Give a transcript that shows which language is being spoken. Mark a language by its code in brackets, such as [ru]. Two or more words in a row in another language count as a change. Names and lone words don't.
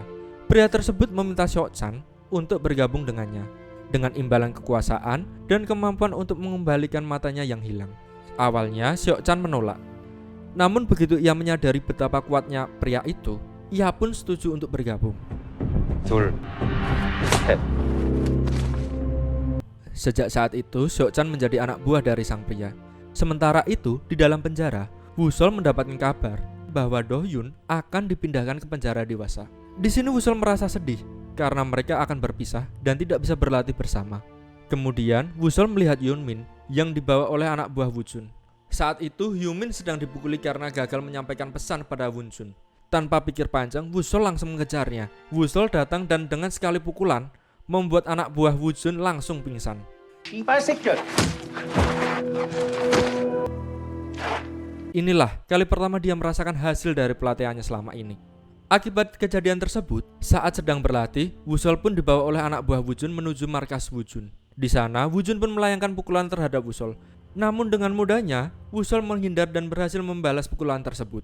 [id] Pria tersebut meminta Seok-chan untuk bergabung dengannya, dengan imbalan kekuasaan dan kemampuan untuk mengembalikan matanya yang hilang. Awalnya Seok-chan menolak, Namun begitu ia menyadari betapa kuatnya pria itu, ia pun setuju untuk bergabung. [ko] 둘, 셋. [id] Sejak saat itu, Seok-chan menjadi anak buah dari sang pria. Sementara itu, di dalam penjara, Woo-sol mendapatkan kabar bahwa Do-hyun akan dipindahkan ke penjara dewasa. Di sini Woo-sol merasa sedih karena mereka akan berpisah dan tidak bisa berlatih bersama. Kemudian, Woo-sol melihat Yoon-min yang dibawa oleh anak buah Woo-jun. Saat itu, Yoon-min sedang dipukuli karena gagal menyampaikan pesan pada Woo-jun. Tanpa pikir panjang, Woo-sol langsung mengejarnya. Woo-sol datang dan dengan sekali pukulan membuat anak buah Woo-jun langsung pingsan. [ko] 씨발 새끼야. [id] Inilah kali pertama dia merasakan hasil dari pelatihannya selama ini. Akibat kejadian tersebut, saat sedang berlatih, Woo-sol pun dibawa oleh anak buah Woo-jun menuju markas Woo-jun. Di sana, Woo-jun pun melayangkan pukulan terhadap Woo-sol. Namun dengan mudahnya, Woo-sol menghindar dan berhasil membalas pukulan tersebut.